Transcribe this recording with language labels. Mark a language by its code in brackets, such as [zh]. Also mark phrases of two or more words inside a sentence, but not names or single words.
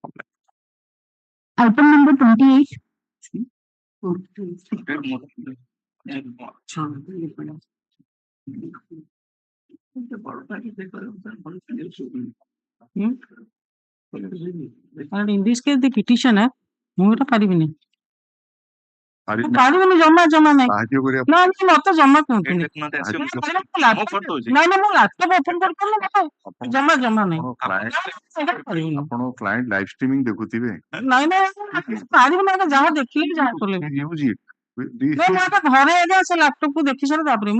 [en] Item number 28. And in this case, the petitioner, [or] ମୁଁ ଏଟା ପାରିବିନି ଜମା ନାଇଁ ମତେ ଜମା କୁହନ୍ତୁନି ନାଇଁ ମୁଁ [en] laptop open [or] କରିପାରିନି ଜମା ନାଇଁ ଆପଣ [en] client live streaming [or] ଦେଖୁଥିବେ ନାଇଁ ପାରିବିନି ଯାହା ଦେଖିଲି ଯାହା କଲେ ଘରେ ଆଜ୍ଞା ସେ ଲାପଟପ୍ କୁ ଦେଖି ସାରି ତାପରେ ମୁଁ